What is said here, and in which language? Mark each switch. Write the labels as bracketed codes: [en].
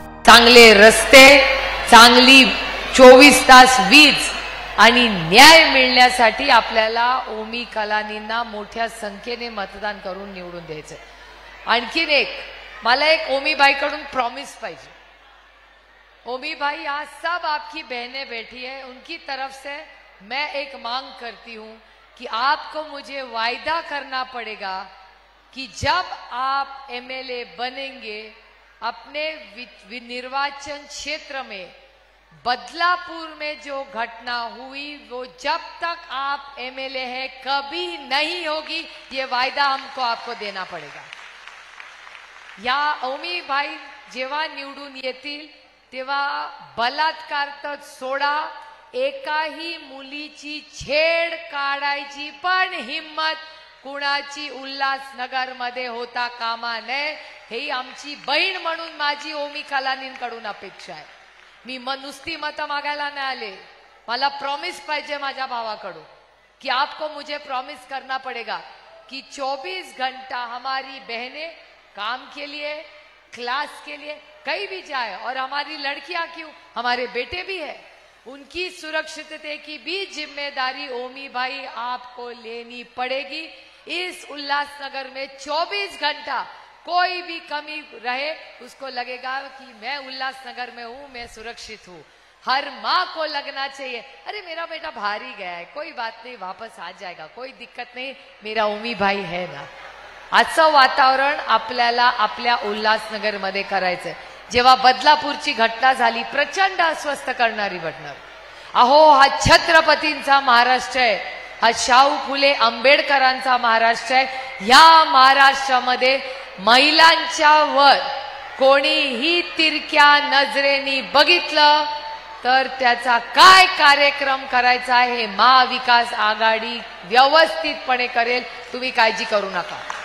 [mr] चांगले रस्ते, चांगली 24 तास वीज आणि न्याय मिळण्यासाठी आपल्याला ओमी कलानींना मोठ्या संख्येने मतदान करून निवडून द्यायचं। आणखीन एक मला एक ओमी भाई कडून प्रॉमिस पाहिजे। [hi] ओमी भाई, यहाँ सब आपकी बहनें बैठी है, उनकी तरफ से मैं एक मांग करती हूँ कि आपको मुझे वायदा करना पड़ेगा कि जब आप एमएलए बनेंगे अपने निर्वाचन क्षेत्र में बदलापुर में जो घटना हुई वो जब तक आप एमएलए हैं कभी नहीं होगी, ये वायदा हमको आपको देना पड़ेगा। [mr] या ओमी भाई जेव्हा निवडून येतील तेव्हा बलात्कार तर सोडा, एकाही मुलीची छेड काढायची पण हिम्मत कुणाची उल्हासनगर मध्ये होता कामा नये, हे आमची बहीण म्हणून माझी ओमी कलानींकडून अपेक्षा आहे। मी नुसती मत मागायला नाही आले, मला प्रॉमिस पाहिजे माझ्या भावाकडून [hi] कि आपको मुझे प्रॉमिस करना पड़ेगा कि 24 घंटा हमारी बहनें काम के लिए, क्लास के लिए कहीं भी जाए, और हमारी लड़कियां क्यों, हमारे बेटे भी है, उनकी सुरक्षितता की भी जिम्मेदारी ओमी भाई आपको लेनी पड़ेगी। इस उल्लासनगर में 24 घंटा कोई भी कमी रहे उसको लगेगा कि मैं उल्लासनगर में हूं, मैं सुरक्षित हूं। हर माँ को लगना चाहिए, अरे मेरा बेटा बाहर ही गया है, कोई बात नहीं, वापस आ जाएगा, कोई दिक्कत नहीं, मेरा ओमी भाई है ना। [mr] असं वातावरण आपल्याला आपल्या उल्हासनगर मध्ये करायचंय। जेव्हा बदलापूरची घटना झाली, प्रचंड अस्वस्थ करणारी घटना, अहो हा छत्रपतींचा महाराष्ट्र आहे, हा शाहू फुले आंबेडकरांचा महाराष्ट्र आहे। या महाराष्ट्रामध्ये महिलांच्या वर कोणीही तिरक्या नजरेने बघितलं तर त्याचा काय कार्यक्रम करायचा आहे हे महाविकास आघाडी व्यवस्थितपणे करेल, तुम्ही काळजी करू नका।